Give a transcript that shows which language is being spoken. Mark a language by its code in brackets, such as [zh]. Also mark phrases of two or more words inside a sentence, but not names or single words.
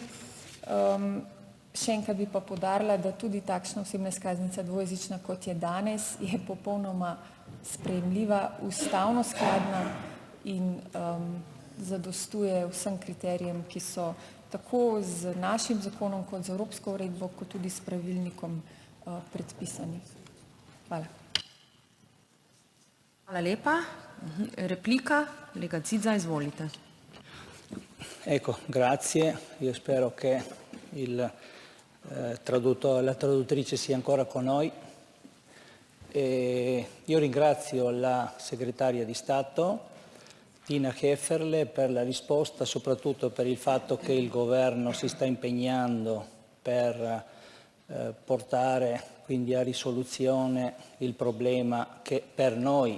[sl] Še enkrat bi pa poudarila, da tudi takšna osebna izkaznica dvojezična, kot je danes, je popolnoma sprejemljiva, ustavno skladna in zadostuje vsem kriterijem, ki so tako z našim zakonom kot z evropsko uredbo, kot tudi s pravilnikom predpisani. Hvala. Hvala lepa. Replika, kolega Zidza, izvolite. [it] Ecco, grazie. Io spero che la traduttrice sia ancora con noi. Io ringrazio la segretaria di Stato, Tina Hefferle, per la risposta, soprattutto per il fatto che il governo si sta impegnando per portare quindi a risoluzione il problema che per noi